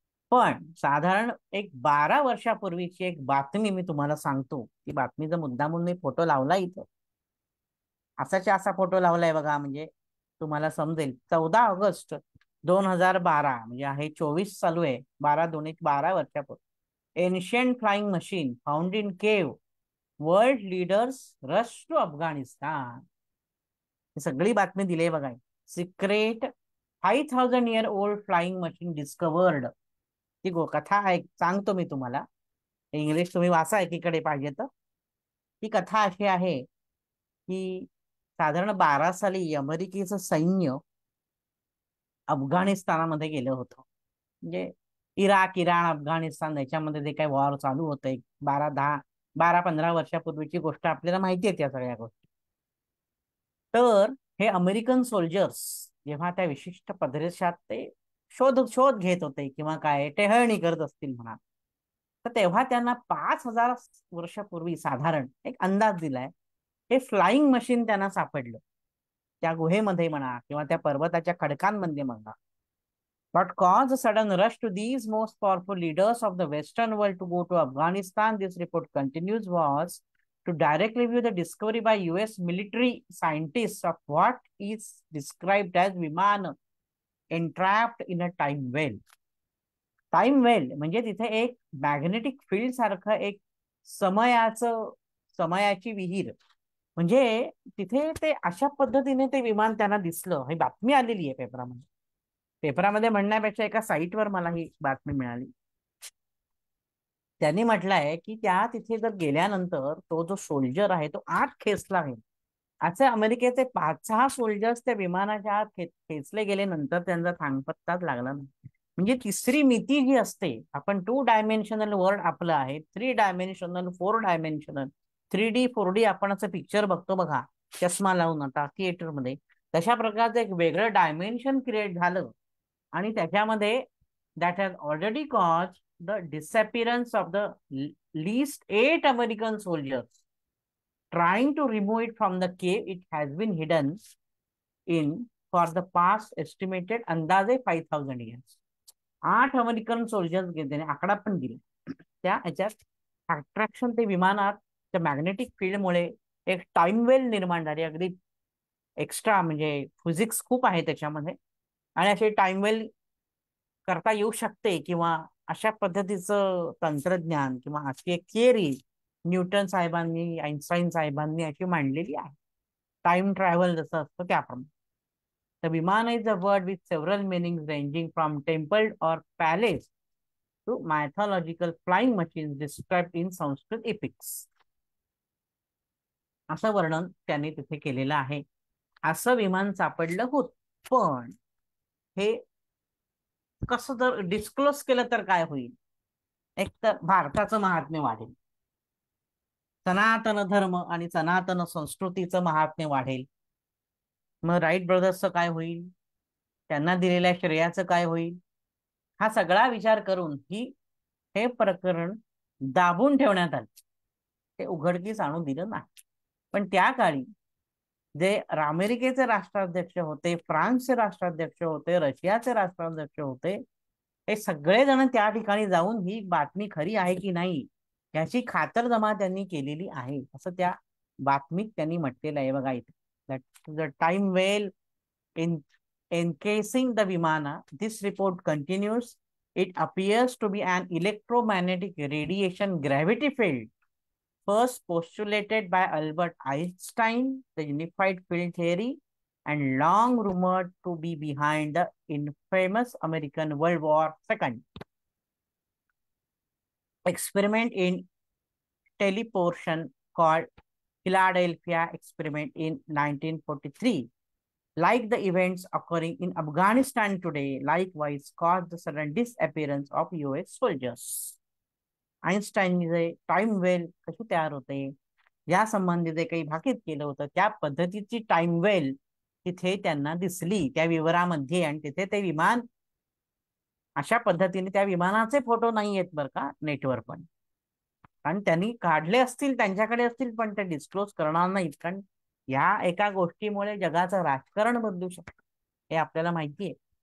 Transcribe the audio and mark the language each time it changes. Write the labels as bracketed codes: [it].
[mr] पण साधारण एक 12 वर्षापूर्वीची एक बातमी मी तुम्हाला सांगतो. ती बातमीचा मुद्दामून मी फोटो लावला इथं. असाच्या असा फोटो लावलाय बघा, म्हणजे तुम्हाला समजेल. 14 ऑगस्ट 2012 म्हणजे आहे 24 चालू आहे, 12 वर्षापूर्वी. [en] Ancient flying machine found in cave, world leaders rush to Afghanistan. [mr] ही सगळी बातमी दिली आहे बघा. [en] Secret 5000 year old flying machine discovered. [mr] ती कथा सांगतो मी तुम्हाला. इंग्लिश तुम्ही वाचा एकीकडे पाहिजे तर. ही कथा अशी आहे की साधारण 12 साली अमेरिकेचं सैन्य अफगाणिस्तानामध्ये गेलं होतं. म्हणजे इराक, इराण, अफगाणिस्तान याच्यामध्ये जे काही वॉर चालू होतं, एक 12-15 वर्षापूर्वीची गोष्ट, आपल्याला माहिती आहे त्या सगळ्या गोष्टी. तर हे अमेरिकन सोल्जर्स जेव्हा त्या विशिष्ट प्रदेशात ते शोध शोध घेत होते किंवा काय टेहळणी करत असतील म्हणा, तर तेव्हा त्यांना 5000 वर्षापूर्वी साधारण एक अंदाज दिलाय, हे फ्लाइंग मशीन त्यांना सापडलं त्या गुहेमध्ये म्हणा किंवा त्या पर्वताच्या खडकांमध्ये म्हणा. [en] What caused a sudden rush to these most powerful leaders of the Western world to go to Afghanistan, this report continues, was to directly view the discovery by US military scientists of what is described as Viman entrapped in a time well. [mr] Time वेल म्हणजे तिथे एक magnetic field सारखं एक समयाचं समयाची विहीर, म्हणजे तिथे ते अशा पद्धतीने ते विमान त्यांना दिसलं. ही बातमी आलेली आहे पेपरामध्ये. पेपरामध्ये म्हणण्यापेक्षा एका साईटवर मला ही बातमी मिळाली. त्यांनी म्हटलंय की त्या तिथे जर गेल्यानंतर तो जो सोल्जर आहे तो आत खेचला आहे. असे अमेरिकेचे 5-6 सोल्जर्स त्या विमानाच्या आत खेचले गेले, नंतर त्यांचा थांगपत्ताच लागला नाही. म्हणजे तिसरी मिती जी असते, आपण 2 डायमेन्शनल वर्ल्ड आपलं आहे, 3 डायमेन्शनल 4 डायमेन्शनल 3D 4D आपण असं पिक्चर बघतो बघा चष्मा लावून आता थिएटरमध्ये, तशा प्रकारचं एक वेगळं डायमेन्शन क्रिएट झालं. आणि त्याच्यामध्ये [en] That has already cause the disappearance of the least 8 American soldiers trying to remove it from the cave it has been hidden in for the past estimated अंदाजे 5000 years. [mr] 8 अमेरिकन सोल्जर्स गेले, आकडा पण दिला. त्या ह्याच्यात अट्रॅक्शन ते विमानात त्या मॅग्नेटिक फील्डमुळे एक टाइम वेल निर्माण झाली. अगदी एक्स्ट्रा म्हणजे फिजिक्स खूप आहे त्याच्यामध्ये, आणि असे टाइम वेल करता येऊ शकते किंवा अशा पद्धतीचं तंत्रज्ञान किंवा अशी एक थिअरी न्यूटन साहेबांनी, आईन्स्टाईन साहेबांनी अशी मांडलेली आहे. टाइम ट्रॅव्हल जसं असतं त्याप्रमाणे. [en] The Vimana is a word with several meanings ranging from temple or palace to mythological flying machines described in Sanskrit epics. [mr] असं वर्णन त्यांनी तिथे केलेलं आहे. असं विमान सापडलं होत, पण हे कसं जर डिस्क्लोज केलं तर काय होईल? एक तर भारताचं महात्म्य वाढेल, सनातन धर्म आणि सनातन संस्कृतीचं महात्म्य वाढेल. मग राईट ब्रदर्सचं काय होईल? त्यांना दिलेल्या श्रेयाचं काय होईल? हा सगळा विचार करून हे प्रकरण दाबून ठेवण्यात आले. ते उघडकीस आणून दिलं नाही. पण त्या काळी जे अमेरिकेचे राष्ट्राध्यक्ष होते, फ्रान्सचे राष्ट्राध्यक्ष होते, रशियाचे राष्ट्राध्यक्ष होते, हे सगळेजण त्या ठिकाणी जाऊन ही बातमी खरी आहे की नाही याची खातरजमा त्यांनी केलेली आहे, असं त्या बातमीत त्यांनी म्हटलेलं आहे. बघा इथे, [en] The time well in encasing the Vimana. This report continues. It appears to be an electromagnetic radiation gravity field, first postulated by Albert Einstein, the unified field theory, and long rumored to be behind the infamous American World War II experiment in teleportation called Philadelphia experiment in 1943. Like the events occurring in Afghanistan today, likewise caused the sudden disappearance of US soldiers. [mr] आइन्स्टाईनने time वेल कशी तयार होते या संबंधी जे काही भाकीत केलं होतं त्या पद्धतीची टाइम वेल तिथे त्यांना दिसली त्या विवरामध्ये, आणि तिथे ते विमान अशा पद्धतीने, त्या विमानाचे फोटो नाही आहेत बरं का नेटवर, पण कारण त्यांनी काढले असतील, त्यांच्याकडे असतील, पण ते डिस्क्लोज करणार नाहीत, कारण या एका गोष्टीमुळे जगाचं राजकारण बदलू शकतं हे आपल्याला माहिती आहे.